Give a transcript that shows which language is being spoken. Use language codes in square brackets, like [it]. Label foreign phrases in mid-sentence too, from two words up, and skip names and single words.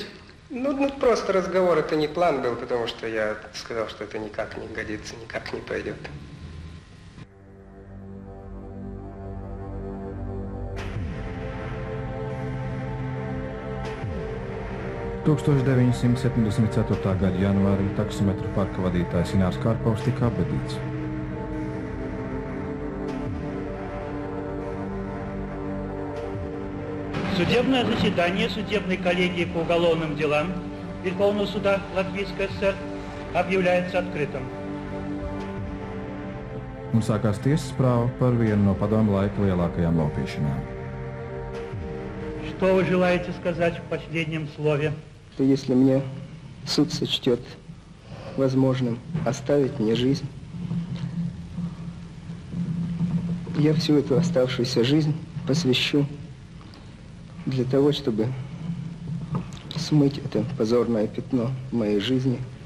[ru] Ну, просто разговор, это не план был, потому что я сказал, что это никак не годится, никак не пойдет. [lv] – 1974. gada janvārī taksimetru parka vadītājs Inārs Karpovs tika apbedīts. [ru] Судебное заседание судебной коллегии по уголовным делам Верховного суда Латвийской ССР объявляется открытым. [lv] Un sākās tiesas prāva par vienu no padomu laika lielākajām laupīšanām. [ru] Что вы желаете сказать в последнем слове? Что если мне суд сочтет возможным оставить мне жизнь, я всю эту оставшуюся жизнь посвящу для того, чтобы смыть это позорное пятно в моей жизни.